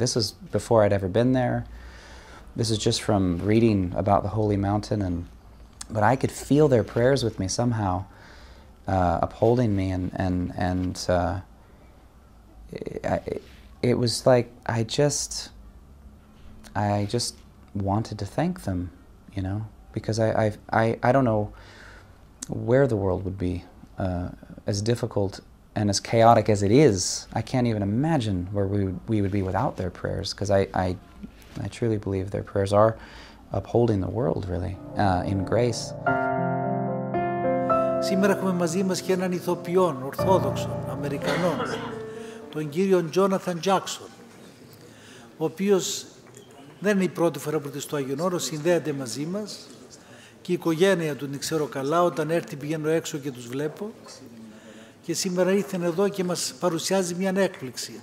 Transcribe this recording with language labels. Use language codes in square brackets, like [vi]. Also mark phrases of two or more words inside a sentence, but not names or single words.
[en] This is before I'd ever been there. This is just from reading about the Holy Mountain, but I could feel their prayers with me somehow, upholding me, and it was like I just wanted to thank them, you know, because I don't know where the world would be, as difficult and as chaotic as it is. I can't even imagine where we would be without their prayers, because I truly believe their prayers are upholding the world, really, in grace. [el] Σήμερα έχουμε μαζί μας και έναν ηθοποιό, Ορθόδοξο, Αμερικανό, τον κύριο Τζόναθαν Τζάκσον, ο οποίος δεν είναι η πρώτη φορά που έρθει στο Άγιο Όρος, συνδέεται μαζί μας και η οικογένεια του την ξέρω καλά, όταν έρθει πηγαίνω έξω και τους βλέπω και σήμερα ήρθε εδώ και μας παρουσιάζει μια έκπληξη.